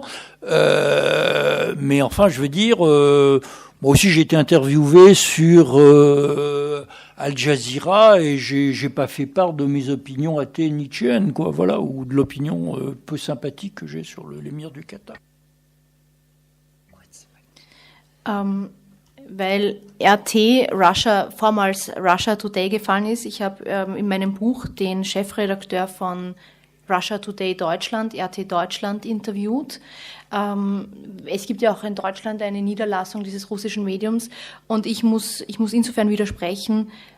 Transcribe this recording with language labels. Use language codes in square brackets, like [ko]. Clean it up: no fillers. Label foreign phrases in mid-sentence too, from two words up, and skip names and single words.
[fr] Mais enfin, je veux dire, moi aussi j'ai été interviewé sur Al Jazeera et j'ai pas fait part de mes opinions athées nietzschéennes, voilà, ou de l'opinion peu sympathique que j'ai sur l'émir du Qatar. [de] Weil RT vormals Russia Today gefallen ist. Ich habe in meinem Buch den Chefredakteur von Russia Today Deutschland, RT Deutschland, interviewt. Es gibt ja auch in Deutschland eine Niederlassung dieses russischen Mediums, und ich muss insofern widersprechen.